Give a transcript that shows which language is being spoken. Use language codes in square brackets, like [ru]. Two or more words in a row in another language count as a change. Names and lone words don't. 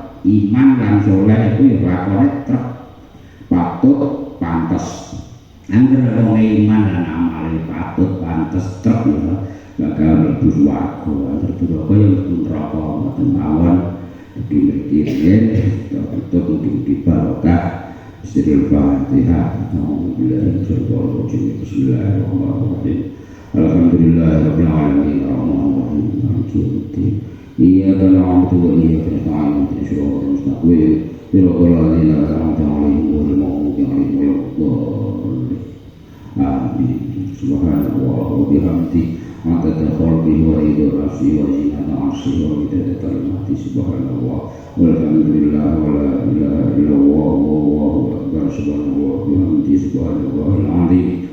[jv] Iman lan soleh itu ya lakone trep patut pantes. Angger wong iman lan amale patut pantes trep ya bakal mlebu swarga. Angger duraka ya mlebu neraka ngoten mawon. Mugi-mugi patut mugi-mugi barokah. [ar] بسم الله الرحمن الرحيم. بسم الله الرحمن الرحيم. الحمد لله رب العالمين. الرحمن الرحيم. مالك يوم الدين. إياك نعبد وإياك نستعين اهدنا الصراط المستقيم صراط الذين أنعمت عليهم غير المغضوب عليهم ولا الضالين آمين سبحان الله وبحمده عدد خلقه ورضا نفسه وزنة عرشه ومداد كلماته سبحان الله والحمد لله ولا إله إلا الله والله أكبر سبحان الله وبحمده سبحان الله العظيم